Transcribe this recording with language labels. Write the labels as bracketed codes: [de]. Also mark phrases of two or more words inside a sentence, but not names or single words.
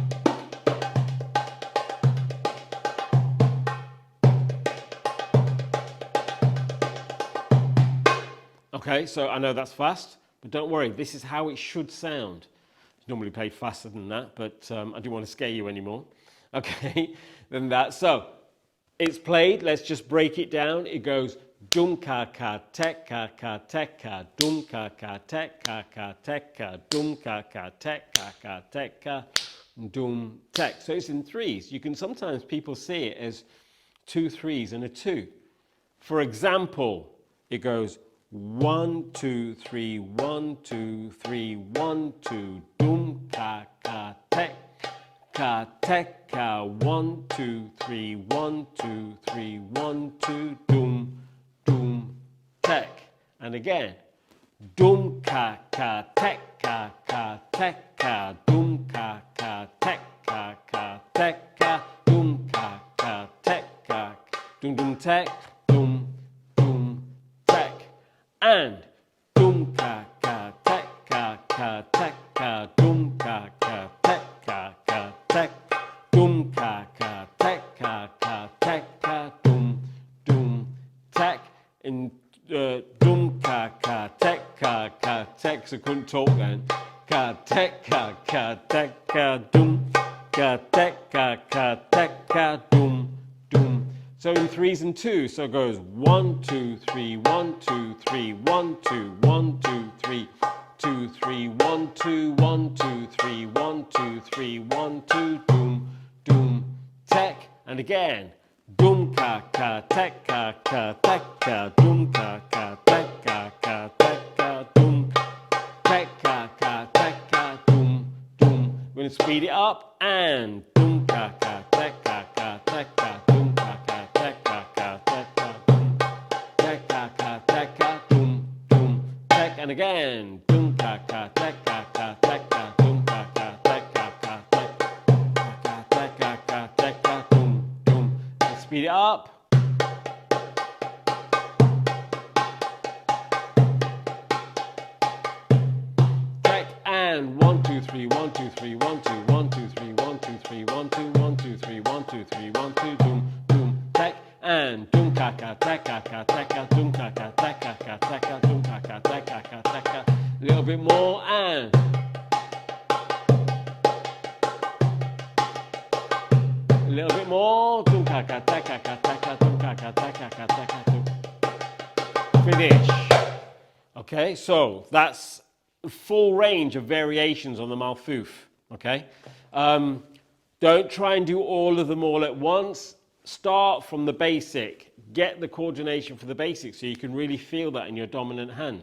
[en] Okay, so I know that's fast, but don't worry, this is how it should sound. It's normally played faster than that, but I didn't want to scare you anymore. Okay, than that. So it's played, let's just break it down. It goes dum ka ka tek ka ka tek ka dum ka ka tek ka ka tek ka dum ka ka tek ka ka tek ka dum tek. So it's in threes. You can sometimes people see it as 2 3s and a 2. For example, it goes 1 2 3 1 2 3 1 2 dum ka ka tek ka 1 2 3 1 2 3 1 2 dum dum tek, and again dum ka ka tek ka dum ka ka tek ka dum ka ka tek ka dum dum tek dum dum tek, and dum ka ka tek ka dum ka ka tek ka dum ka ka tek ka dum dum tek, and dum ka ka tek, so I couldn't talk then. Ka tek ka dum ka tek ka dum dum. So in 3s and 2s, so it goes 1 2 3 1 2 3 1 2 1 2 3 2 3 1 2 1 2 3 1 2 3 1 2 dum dum tek, and again dum ka ka tek ka dum ka ka tek ka dum tek ka dum dum. We're going to speed it up, and dum ka ka tek ka dum ka ka tek ka dum tek ka dum dum tek, and again dum ka ka tek ka dum ka ka tek ka dum dum. Let's speed it up. And 1 2 3 1 2 3 1 2 1 2 3 1 2 3 1 2 1 2 3 1 2 3 1 2 dum dum tek, and dum ka ka tek ka dum ka ka tek dum ka ka tek ka. A little bit more, and a little bit more, dum ka ka tek ka dum ka ka tek dum. Finish. Okay, so that's full range of variations on the malfouf. Okay, don't try and do all of them all at once. Start from the basic, get the coordination for the basic so you can really feel that in your dominant hand.